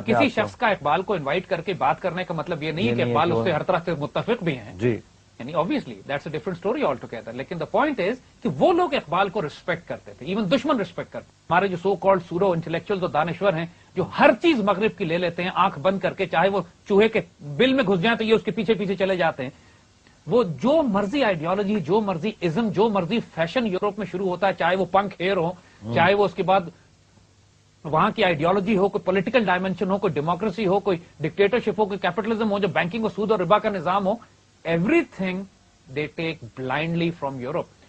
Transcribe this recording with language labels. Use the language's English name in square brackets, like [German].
[Urdu] کسی شخص کا اقبال کو انوائٹ کر کے بات کرنے کا مطلب یہ نہیں ہے کہ اقبال اس سے ہر طرح سے متفق بھی ہیں. جی, یعنی [English] obviously that's a different story altogether. [Urdu] لیکن [English] the point is [Urdu] کہ وہ لوگ اقبال کو ریسپیکٹ کرتے تھے, ایون دشمن ریسپیکٹ کرتے. ہمارے جو [English] so called [Urdu] سورو انٹلیکچوئلز اور دانشور ہیں جو ہر چیز مغرب کی لے لیتے ہیں آنکھ بند کر کے, چاہے وہ چوہے کے بل میں گھس جائیں تو یہ اس کے پیچھے پیچھے چلے جاتے ہیں. وہ جو مرضی آئیڈیالوجی, جو مرضی ازم, جو مرضی فیشن یورپ میں شروع ہوتا ہے, چاہے وہ پنک ہیئر ہو, چاہے وہ اس کے بعد وہاں کی آئیڈیالوجی ہو, کوئی پولیٹیکل ڈائمینشن ہو, کوئی ڈیموکریسی ہو, کوئی ڈکٹیٹرشپ ہو, کوئی کیپٹلزم ہو, جو بینکنگ اور سود اور ربا کا نظام ہو, [English] everything they take blindly from Europe,